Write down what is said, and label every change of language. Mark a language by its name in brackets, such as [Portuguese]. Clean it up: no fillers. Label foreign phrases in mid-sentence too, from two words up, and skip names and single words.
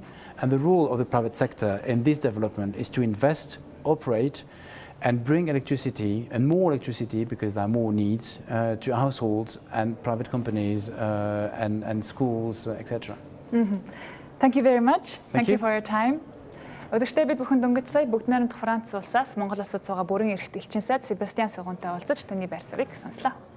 [English] And the role of the private sector in this development is to invest, operate, and bring electricity, and more electricity because there are more needs, to households and private companies and schools, etc. Thank you very much. Thank you you for your time. [Mongolian] Өдөртөө бид бүхэн дөнгөж сая бүгд найрамдах Франц улсаас Монгол улсад байгаа бүрэн эрхт элчин сайд Себастьян Сугунтай уулзаж түүний байр суурийг сонслоо.